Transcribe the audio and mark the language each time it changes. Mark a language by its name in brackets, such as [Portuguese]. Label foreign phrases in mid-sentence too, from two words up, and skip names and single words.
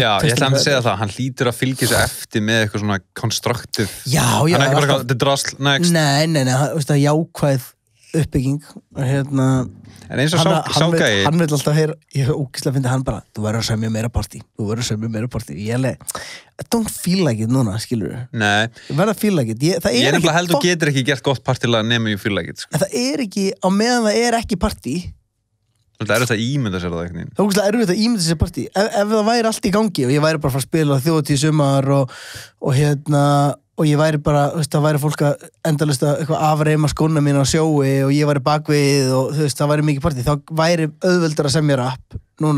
[Icelandic] já, ég ætla að segja það, hann hlýtur að fylgja sér eftir með eitthvað svona constructive já, hann er ekki bara, þetta er drasl, next nei, það er jákvæð uppbygging en eins og ságæði hann vil alltaf heyra, ég er ógeðslega að finna hann bara, þú verður að semja meira partí ég alveg, [English] I don't feel like it [Icelandic] núna, skilur nei, ég verður að [English] feel like it [Icelandic] ég er nefnilega held og getur ekki gert gott partilega nema ég [English] feel like it [Icelandic] sko. það er ekki, á meðan það er ekki partí það er þetta ímynda sér það eitthvað það er ógeðslega erfitt að ímynda sér partí ef það væri allt í gangi og ég væri bara að fara að spila þjóðatíð sumar og ég væri bara, þú veist, það væri fólk að endalaust að eitthvað afreima skóna mína á sjói og ég væri bakvið og þú veist, það væri mikið partí, þá væri auðveldur að semja rap núna.